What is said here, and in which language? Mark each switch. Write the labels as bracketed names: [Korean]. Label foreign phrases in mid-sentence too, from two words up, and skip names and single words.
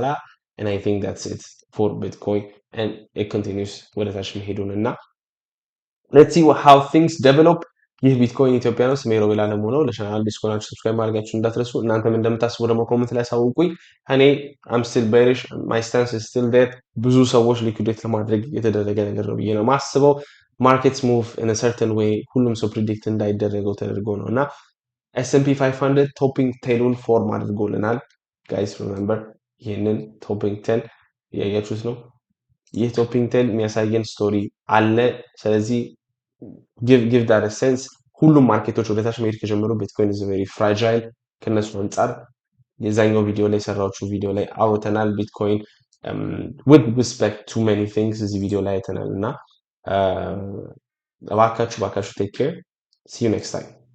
[English] and I think that's it for bitcoin and it continues [Amharic] ወደ ታች መሄዱን እና [English] let's see how things develop [Amharic] ይህ ቢትኮይን ኢትዮጵያ ነው ስሜ ሮቤል አለሙ ነው ለቻናል ዲስኮናችሁ ሰብስክራይብ ማድረጋችሁ እንዳትረሱ እናንተም እንደምታስቡ ደግሞ ኮሜንት ላይ ሳውቁኝ እኔ [English] I'm still bearish my stance is still there [Amharic] ብዙ ሰዎች ሊኩዊዴት ለማድረግ የተደረገ ነገር ነው ብዬ ነው ማስበው [English] markets move in a certain way [Amharic] ሁሉም ሰው ፕሪዲክት እንዳይደረገው ተደርጎ ነውና S&P 500 [English] topping tail [Amharic] ውን ፎርም አድርጎልናል [English] guys remember [Amharic] ይሄንን [English] topping tail [Amharic] ያያችሁት ነው ይህ [English] topping tail [Amharic] የሚያሳየን ስቶሪ አለ ስለዚህ [English] give that a sense [Amharic] ሁሉም ማርኬቶች ወደ ታች መሄድ ከጀመሩ [English] bitcoin is very fragile [Amharic] ከነሱ አንፃር የዛኛው ቪዲዮ ላይ ሰራችሁ ቪዲዮ ላይ አውርተናል [English] bitcoin with respect to many things [Amharic] እዚህ ቪዲዮ ላይ አይተናልና እባካችሁ [English] take care see you next time